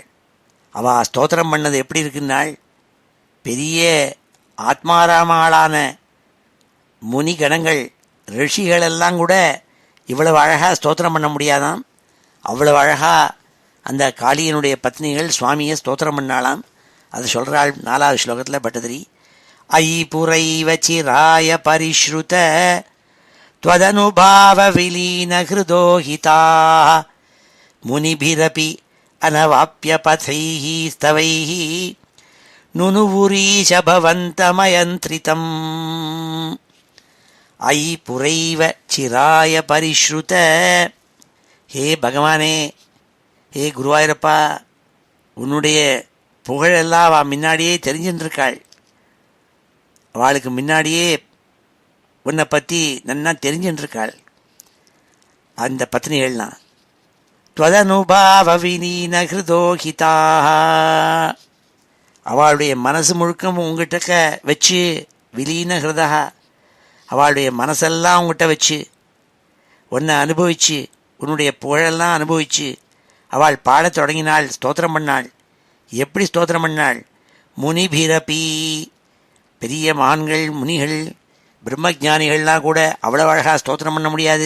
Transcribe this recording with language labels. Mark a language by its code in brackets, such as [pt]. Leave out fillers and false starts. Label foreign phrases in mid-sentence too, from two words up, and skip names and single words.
[ta] அவள் ஸ்தோத்திரம் பண்ணது எப்படி இருக்குன்னாள், பெரிய ஆத்மாராமாளான முனிகணங்கள் ரிஷிகளெல்லாம் கூட இவ்வளவு அழகாக ஸ்தோத்திரம் பண்ண முடியாதாம். அவ்வளவு அழகாக அந்த காளியனுடைய பத்னிகள் சுவாமியை ஸ்தோத்திரம் பண்ணாலாம். அது சொல்கிறாள் 4வது ஸ்லோகத்தில் பட்டதிரி. [sa] अयि पुरैव चिराय परिश्रुत त्वदनुभाव विलीन हृदोहिताः मुनिभिरपि अनवाप्य पथैः स्तवैः नुनुवुरीश भवन्तमयन्त्रितम्. अयि पुरैव चिराय परिश्रुत, [ta] ஹே பகவானே, ஹே குருவாயிரப்பா, உன்னுடைய புகழெல்லாம் அவள் முன்னாடியே தெரிஞ்சுருக்காள். அவளுக்கு முன்னாடியே உன்னை பற்றி நன்னா தெரிஞ்சுருக்காள் அந்த பத்னிகள்லாம். [sa] त्वदनुभाव विलीन हृदोहिताः, [ta] அவளுடைய மனசு முழுக்கம் உங்ககிட்ட வச்சு, [sa] विलीन हृदा, [ta] அவளுடைய மனசெல்லாம் உங்ககிட்ட வச்சு உன்னை அனுபவிச்சு, உன்னுடைய புகழெல்லாம் அனுபவிச்சு அவள் பாடத் தொடங்கினாள், ஸ்தோத்திரம் பண்ணாள். எப்படி ஸ்தோத்திரம் பண்ணாள், முனிபிரபி, பெரிய மகான்கள் முனிகள் பிரம்மஜானிகள்லாம் கூட அவ்வளோ அழகாக ஸ்தோத்திரம் பண்ண முடியாது.